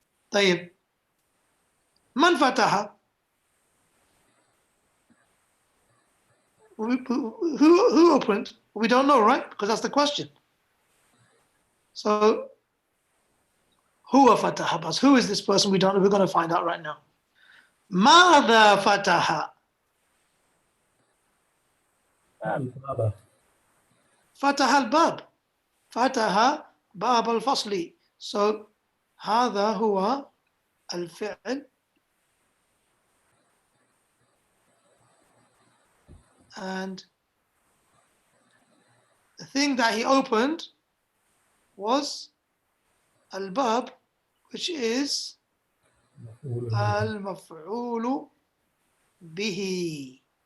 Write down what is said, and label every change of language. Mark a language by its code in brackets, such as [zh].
[ar] طيب من فتح؟ [en] Who opened? We don't know, right? Because that's the question. So who [ar] فتح بس? [en] Who is this person? We don't know. We're going to find out right now. [ar] ماذا فتح؟ الباب. فتح الباب. فتح باب الفصل. So هذا هو الفعل. [en] And the thing that he opened was al-bab, which is al-maf'ul bihi.